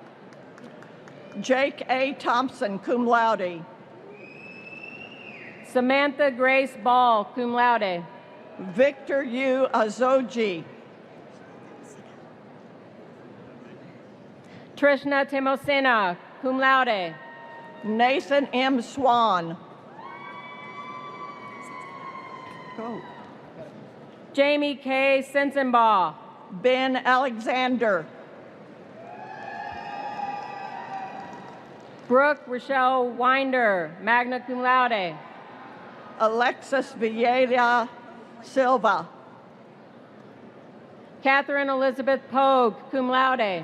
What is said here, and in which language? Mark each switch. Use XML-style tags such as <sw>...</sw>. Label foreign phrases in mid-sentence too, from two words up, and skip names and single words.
<en>Jake A. Thompson,</en> <la>cum laude.</la> <en>Samantha Grace Ball,</en> <la>cum laude.</la> <en>Victor U. Azoji. Trishna Timosina,</en> <la>cum laude.</la> <en>Nathan M. Swan. Go. Jamie K. Sensenbaugh. Ben Alexander. Brooke Rochelle Winder,</en> <la>magna cum laude.</la> <en>Alexis Vieira Silva. Catherine Elizabeth Pogue,</en> <la>cum laude.</la>